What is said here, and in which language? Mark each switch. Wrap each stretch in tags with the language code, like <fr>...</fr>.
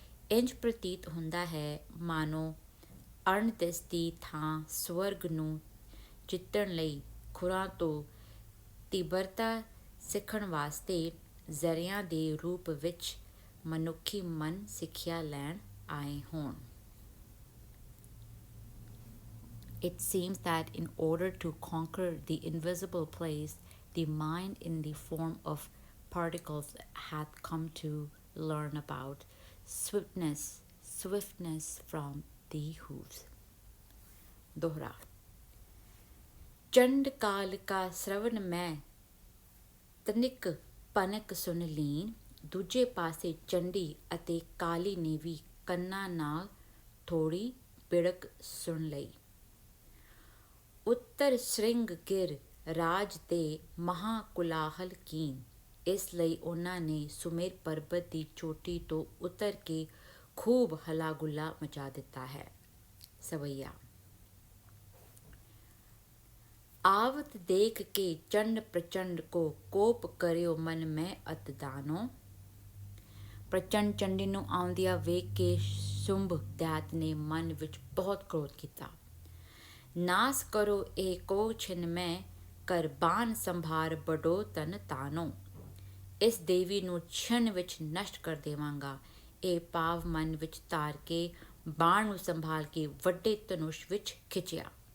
<pa>ਇੰਜ ਪ੍ਰਤੀਤ ਹੁੰਦਾ ਹੈ ਮਾਨੋ ਅਣਦਿਸ ਦੀ ਥਾਂ ਸਵਰਗ ਨੂੰ ਜਿੱਤਣ ਲਈ ਖੁਰਾਂ ਤੋਂ ਤੀਬਰਤਾ ਸਿੱਖਣ ਵਾਸਤੇ ਜ਼ਰਿਆਂ ਦੇ ਰੂਪ ਵਿੱਚ ਮਨੁੱਖੀ ਮਨ ਸਿੱਖਿਆ ਲੈਣ ਆਏ ਹੋਣ।</pa> <en>It seems that in order to conquer the invisible place, the mind in the form of particles hath come to learn about swiftness from the hooves.</en> <bra>दोहरा। चंड काल का श्रवण मैं ਤਨਿਕ ਪਨਕ ਸੁਣ ਲੀਨ।</bra> <pa>ਦੂਜੇ ਪਾਸੇ ਚੰਡੀ ਅਤੇ ਕਾਲੀ ਨੇ ਵੀ ਕੰਨਾਂ ਨਾਲ ਥੋੜ੍ਹੀ ਬਿੜਕ ਸੁਣ ਲਈ।</pa> <bra>ਉੱਤਰ ਸ਼੍ਰਿੰਗ ਗਿਰ ਰਾਜ ਤੇ ਮਹਾਂ ਕੁਲਾਹਲ ਕੀਨ।</bra> <pa>ਇਸ ਲਈ ਉਹਨਾਂ ਨੇ ਸੁਮੇਰ ਪਰਬਤ ਦੀ ਚੋਟੀ ਤੋਂ ਉਤਰ ਕੇ ਖੂਬ ਹਲਾ ਗੁੱਲਾ ਮਚਾ ਦਿੱਤਾ ਹੈ। ਸਵਈਆ।</pa> <bra>आवत देख के चंड प्रचंड को कोप करियो मन में अत दानो।</bra> <pa>ਪ੍ਰਚੰਡ ਚੰਡੀ ਨੂੰ ਆਉਂਦਿਆਂ ਵੇਖ ਕੇ ਸੁੰਭ ਦੈਤ ਨੇ ਮਨ ਵਿੱਚ ਬਹੁਤ ਕ੍ਰੋਧ ਕੀਤਾ।</pa> <bra>ਨਾਸ ਕਰੋ ਇਹ ਕੋ ਛਿਨ ਮੈਂ ਕਰ ਬਾਣ ਸੰਭਾਰ ਬੜੋ ਤਨ ਤਾਨੋ।</bra> <pa>ਇਸ ਦੇਵੀ ਨੂੰ ਛਿਣ ਵਿੱਚ ਨਸ਼ਟ ਕਰ ਦੇਵਾਂਗਾ। ਇਹ ਭਾਵ ਮਨ ਵਿੱਚ ਧਾਰ ਕੇ ਬਾਣ ਨੂੰ ਸੰਭਾਲ ਕੇ ਵੱਡੇ ਧਨੁਸ਼ ਵਿੱਚ ਖਿੱਚਿਆ।</pa>